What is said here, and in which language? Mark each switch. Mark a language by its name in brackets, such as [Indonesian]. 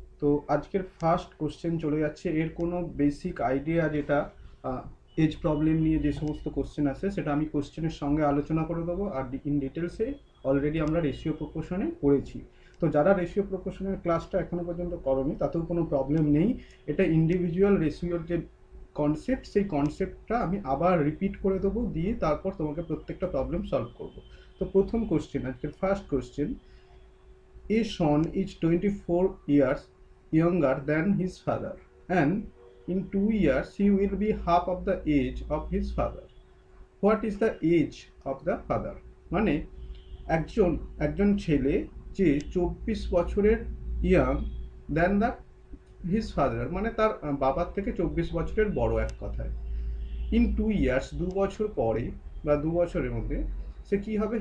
[Bangla] তো আজকের first question চলে যাচ্ছে, এর কোনো বেসিক আইডিয়া যেটা এজ প্রবলেম নিয়ে যে সমস্ত কোশ্চেন আছে সেটা আমি কোশ্চেনের সঙ্গে আলোচনা করে দেবো, আর ইন ডিটেলসে অলরেডি আমরা রেশিও প্রপোর্শনে পড়েছি। তো যারা রেশিও প্রপোর্শনের ক্লাসটা এখনো পর্যন্ত করনি তাতেও কোনো প্রবলেম নেই, এটা ইন্ডিভিজুয়াল রেশিওর যে কনসেপ্ট, সেই কনসেপ্টটা আমি আবার রিপিট করে দেবো, দিয়ে তারপর তোমাকে প্রত্যেকটা প্রবলেম সলভ করব। তো প্রথম কোশ্চেন, আজকের first question, [English] A son is 24 years younger than his father, and in 2 years he will be half of the age of his father. What is the age of the father? [Bangla] মানে একজন একজন ছেলে যে 24 বছরের [English] young than the his father, [Bangla] মানে তার বাবার থেকে 24 বছরের বড়, এক কথায়। [English] in 2 years, [Bangla] 2 বছর পরে বা 2 বছরের মধ্যে সে কি হবে?